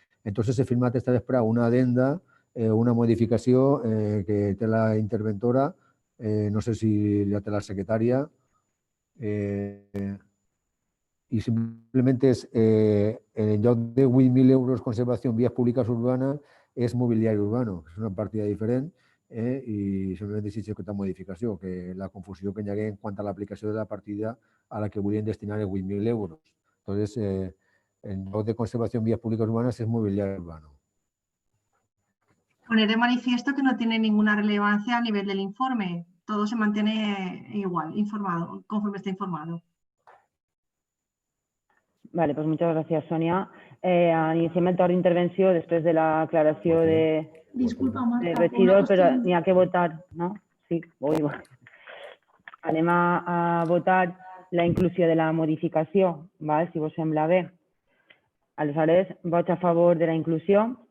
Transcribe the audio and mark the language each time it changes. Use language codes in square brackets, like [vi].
[es] Entonces [ca] he firmat esta vesprada una adenda, una modificació que té la interventora, no sé si la té la secretària, i simplement és, en lloc de 8.000 euros conservació en vies públiques urbanes, és mobiliari urbano, és una partida diferent, i simplement desitjo aquesta modificació, que la confusió que hi hagué en quant a l'aplicació de la partida a la que volien destinar els 8.000 euros. [es] Entonces, [ca] en lloc de conservació [es] en vías públicas urbanas es mobiliario urbano. Poner de manifiesto que no tiene ninguna relevancia a nivel del informe. Todo se mantiene igual, informado, conforme está informado. Vale, pues muchas gracias, Sonia. [ca] Iniciem el torn d'intervenció després de la aclaració de... [es] Disculpa, Marta. [ca] Regidor, però n'hi ha que votar, no? [es] Sí, voy. [ca] Anem a votar la inclusió de la modificació, si vos sembla bé. Aleshores, vots a favor de la inclusió.